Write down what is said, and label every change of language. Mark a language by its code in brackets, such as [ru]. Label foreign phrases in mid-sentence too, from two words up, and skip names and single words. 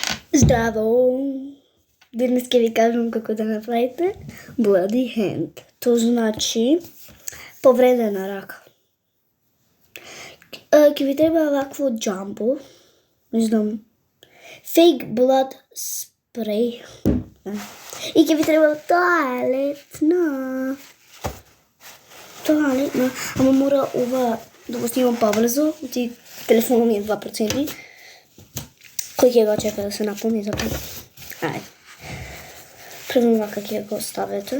[mk] Здраво! Денес ќе ви кажам како да направите [en] bloody hand. [mk] Тоа значи повредена рака. Ќе ви треба вакво джамбо, не знам, [en] fake blood spray. [mk] И ќе ви треба тоалетна, ама мора ова да го снимам побрзо, ти телефонот ми е 2%. Кој ќе го чека да се наполни за тоа? Ајде. Прво вака ќе го ставите.